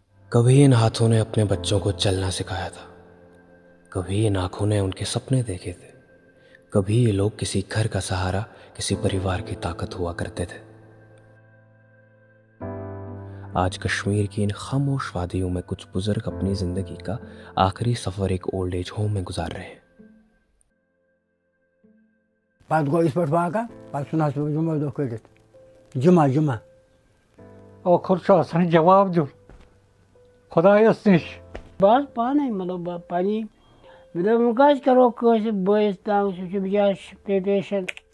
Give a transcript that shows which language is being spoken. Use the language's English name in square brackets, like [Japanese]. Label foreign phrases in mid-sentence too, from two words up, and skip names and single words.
[Urdu] کبھی ان ہاتھوں نے اپنے بچوں کو چلنا سکھایا تھا، کبھی ان آنکھوں نے ان کے سپنے دیکھے تھے، کبھی یہ لوگ کسی گھر کا سہارا، کسی پریوار کی طاقت ہوا کرتے تھے۔ آج کشمیر کی ان خاموش وادیوں میں کچھ بزرگ اپنی زندگی کا آخری سفر ایک [English] old age home [Urdu] میں گزار رہے ہیں۔ [Kashmiri] پتہ گوٚو یِتھ پٲٹھۍ واقعہ پتہٕ ژھُنہَس بہٕ جُمعہ دۄہ کٔڑِتھ جُمعہ ٲخر چھُ آسان جواب دیُن خۄدایَس نِش۔ بہٕ پانے مطلب پننی مےٚ دوٚپ وۄنۍ کیٛازِ کَرو کٲنٛسہِ بٲیِس تنٛگ سُہ چھُ بِچارٕ پیشنٹ۔